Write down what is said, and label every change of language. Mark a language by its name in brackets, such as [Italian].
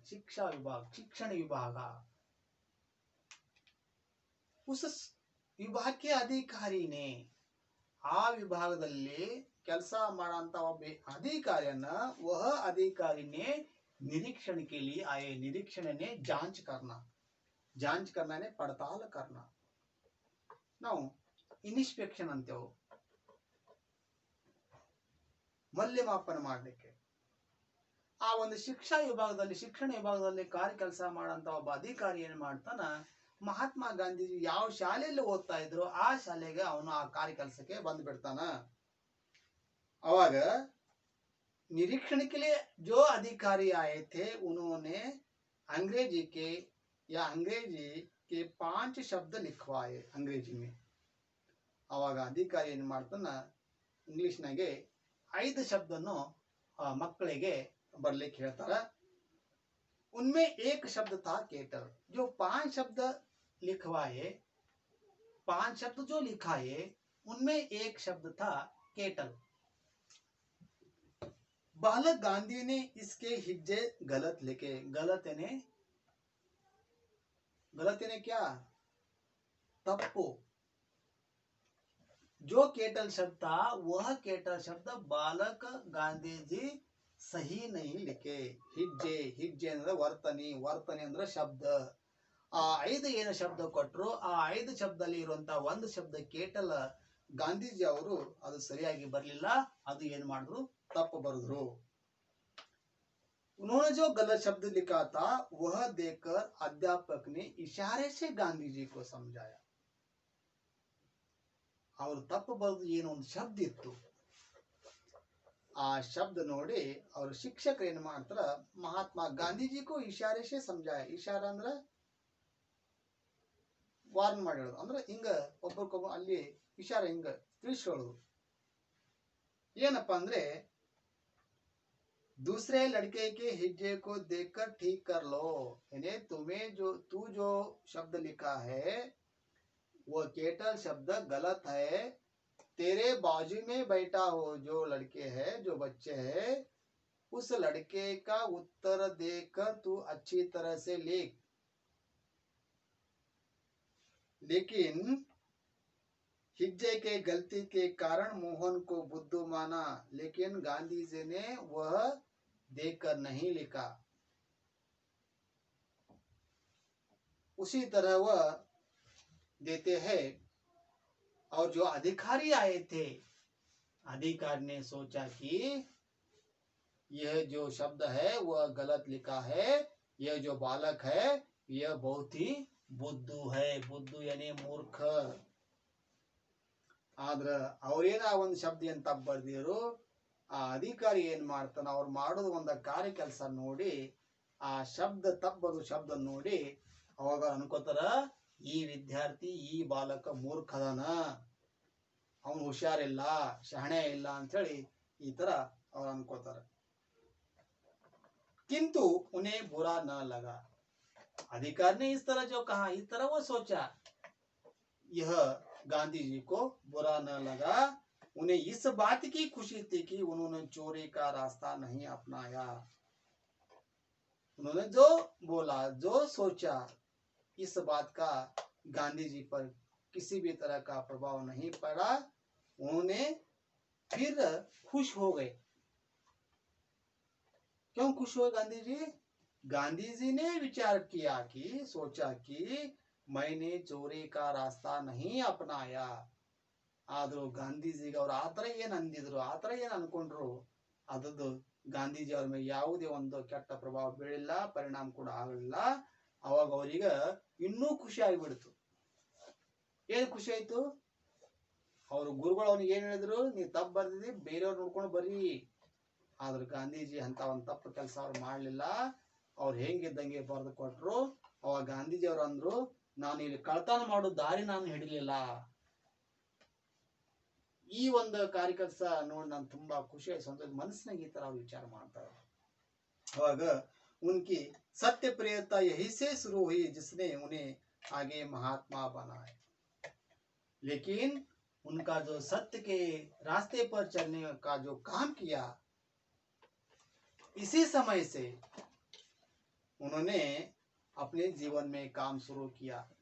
[Hindi] शिक्षा विभाग, शिक्षण विभाग, उस विभाग के अधिकारी ने [Kannada] ಆ ವಿಭಾಗದಲ್ಲಿ ಕೆಲಸ ಮಾಡಂತ ಒಬ್ಬ अधिकारियನ್ನ [Hindi] वह अधिकारी ने निरीक्षण के लिए आए। निरीक्षण ने जांच करना, जांच करना ने पड़ताल करना। [Kannada] ನಾವು ಇನ್ಸ್ಪೆಕ್ಷನ್ ಅಂತೇವೆ, ಮೌಲ್ಯಮಾಪನ ಮಾಡಲಿಕ್ಕೆ। ಆ ಒಂದು ಶಿಕ್ಷಾ ವಿಭಾಗದಲ್ಲಿ, ಶಿಕ್ಷಣ ವಿಭಾಗದಲ್ಲಿ ಕಾರ್ಯ ಕೆಲಸ ಮಾಡಂತ ಒಬ್ಬ ಅಧಿಕಾರಿ ಏನ್ ಮಾಡ್ತಾನ, ಮಹಾತ್ಮ ಗಾಂಧೀಜಿ ಯಾವ ಶಾಲೆಯಲ್ಲಿ ಓದ್ತಾ ಇದ್ರು ಆ ಶಾಲೆಗೆ ಅವನು ಆ ಕಾರ್ಯ ಕೆಲಸಕ್ಕೆ ಬಂದು ಬಿಡ್ತಾನ। [Hindi] अवाग निरीक्षण के लिए जो अधिकारी आए थे उन्होंने अंग्रेजी के या अंग्रेजी के 5 शब्द लिखवाए अंग्रेजी में। [Kannada] अवाग अधिकारी ಏನು ಮಾಡ್ತಾನ, ಇಂಗ್ಲಿಷ್ ನಾಗೆ 5 ಶಬ್ದನ್ನು ಮಕ್ಕಳಿಗೆ ಬರಲಿಕ್ಕೆ ಹೇಳ್ತಾರ। [Hindi] उनमें एक शब्द था केटल। जो 5 शब्द लिखवाए, 5 शब्द जो लिखाए, उनमें एक शब्द था केटल। बालक गांधी ने इसके हिज्जे गलत लिखे। गलत यानी क्या, तप्पू। जो केटल शब्द था वह केटल शब्द बालक गांधी जी सही नहीं लिखे। [Kannada] हिज्जे, हिज्जे ಅಂದ್ರೆ ವರ್ತನೆ, ವರ್ತನೆ ಅಂದ್ರೆ ಶಬ್ದ। ಆ 5 ಏನು ಶಬ್ದ ಕೊಟ್ಟರು, ಆ 5 ಶಬ್ದದಲ್ಲಿ ಇರುವಂತ ಒಂದು ಶಬ್ದ ಕೇಟಲ್, ಗಾಂಧೀಜಿ ಅವರು ಅದು ಸರಿಯಾಗಿ ಬರಲಿಲ್ಲ, ಅದು ಏನು ಮಾಡಿದ್ರು, तप बरद्रो। [Hindi] उन्होंने जो गलत शब्द लिखा था वह देखकर अध्यापक ने इशारे से गांधी जी को समझाया। [Kannada] और तप बरद ಏನು ಒಂದು ಶಬ್ದ ಇತ್ತು, ಆ ಶಬ್ದ ನೋಡಿ और ಶಿಕ್ಷಕರು ಏನು ಮಾಡ್ತಾರ, ಮಹಾತ್ಮ ಗಾಂಧೀಜಿ [Hindi] को इशारे से समझाया। [Kannada] इशारा ಅಂದ್ರೆ ವಾರ್ನ್ ಮಾಡಿರೋದು, ಅಂದ್ರೆ ಹಿಂಗ ಒಬ್ಬರಿಗೊಬ್ಬ ಅಲ್ಲಿ ಇಶಾರೆ ಹಿಂಗ ತಿಳಿಸೋದು। ಏನಪ್ಪ ಅಂದ್ರೆ, [Hindi] दूसरे लड़के के हिज्जे को देखकर ठीक कर लो, यानी तुम्हें तू जो शब्द लिखा है वो केटल शब्द गलत है। तेरे बाजू में बैठा हो जो लड़के है, जो बच्चे है, उस लड़के का उत्तर देखकर तू अच्छी तरह से लिख। लेकिन हिज्जे के गलती के कारण मोहन को बुद्धू माना, लेकिन गांधी जी ने वह देखकर नहीं लिखा। उसी तरह वह देते हैं और जो अधिकारी आए थे, अधिकारी ने सोचा कि यह जो शब्द है वह गलत लिखा है, यह जो बालक है यह बहुत ही बुद्धू है, बुद्धू यानी मूर्ख। [Kannada] ಆದ್ರೆ ಅವ್ರೇನ ಒಂದು ಶಬ್ದ ಏನ್ ತಪ್ಪು ಬರ್ದಿರು, ಆ ಅಧಿಕಾರಿ ಏನ್ ಮಾಡ್ತಾನ, ಅವ್ರು ಮಾಡೋದು ಒಂದು ಕಾರ್ಯ ಕೆಲಸ ನೋಡಿ ಆ ಶಬ್ದ ತಪ್ಪದು ಶಬ್ದ ನೋಡಿ ಅವಾಗ ಅನ್ಕೋತಾರ ಈ ವಿದ್ಯಾರ್ಥಿ ಈ ಬಾಲಕ ಮೂರ್ಖದನ, ಅವನು ಹುಷಾರಿಲ್ಲ, ಶಹಣೆ ಇಲ್ಲ ಅಂತ ಹೇಳಿ ಈ ತರ ಅವ್ರು ಅನ್ಕೋತಾರ। किंतु उन्हें बुरा न लगा। अधिकारी ने इस तरह जो कहा, इस तरह वो सोचा, यह गांधी जी को बुरा न लगा। उन्हें इस बात की खुशी थी कि उन्होंने चोरी का रास्ता नहीं अपनाया। उन्होंने जो बोला, जो सोचा, इस बात का गांधी जी पर किसी भी तरह का प्रभाव नहीं पड़ा। उन्होंने फिर खुश हो गए। क्यों खुश हुए गांधी जी? गांधी जी ने विचार किया कि, सोचा कि मैंने चोरी का रास्ता नहीं अपनाया। ಆದರೂ ಗಾಂಧೀಜಿಗೆ ಅವ್ರು ಆ ಥರ ಏನು ಅಂದಿದ್ರು, ಆ ಥರ ಏನು ಅನ್ಕೊಂಡ್ರು, ಅದದ್ದು ಗಾಂಧೀಜಿ ಅವ್ರ ಮೇಲೆ ಯಾವುದೇ ಒಂದು ಕೆಟ್ಟ ಪ್ರಭಾವ ಬೀಳಿಲ್ಲ, ಪರಿಣಾಮ ಕೂಡ ಆಗಲಿಲ್ಲ। ಅವಾಗ ಅವ್ರಿಗೆ ಇನ್ನೂ ಖುಷಿ ಆಗಿಬಿಡ್ತು। ಏನು ಖುಷಿ ಆಯ್ತು? ಅವ್ರ ಗುರುಗಳು ಅವನಿಗೆ ಏನ್ ಹೇಳಿದ್ರು, ನೀ ತಪ್ಪು ಬರ್ದಿದ್ದಿ, ಬೇರೆಯವ್ರು ನೋಡ್ಕೊಂಡು ಬರ್ರಿ। ಆದ್ರೆ ಗಾಂಧೀಜಿ ಅಂತ ಒಂದು ತಪ್ಪು ಕೆಲಸ ಅವ್ರು ಮಾಡಲಿಲ್ಲ, ಅವ್ರು ಹೆಂಗಿದ್ದಂಗೆ ಬರೆದು ಕೊಟ್ರು। ಅವಾಗ ಗಾಂಧೀಜಿ ಅವರು ಅಂದ್ರು, ನಾನು ಇಲ್ಲಿ ಕಳ್ತನ ಮಾಡೋ ದಾರಿ ನಾನು ಹಿಡಿಲಿಲ್ಲ। ಈ ಒಂದು ಕಾರ್ಯ ಕೆಲಸ ನೋಡಿ ನಾನು ತುಂಬಾ ಖುಷಿ ಆಯ್ತು, ಮನಸ್ಸಿನಾಗ ಈ ತರ ಅವ್ರು ವಿಚಾರ ಮಾಡ್ತಾರೆ। [Hindi] ಅವಾಗ उनकी सत्य प्रियता यही से शुरू हुई जिसने उन्हें आगे महात्मा बनाया। लेकिन उनका जो सत्य के रास्ते पर चलने का जो काम किया, इसी समय से उन्होंने अपने जीवन में काम शुरू किया।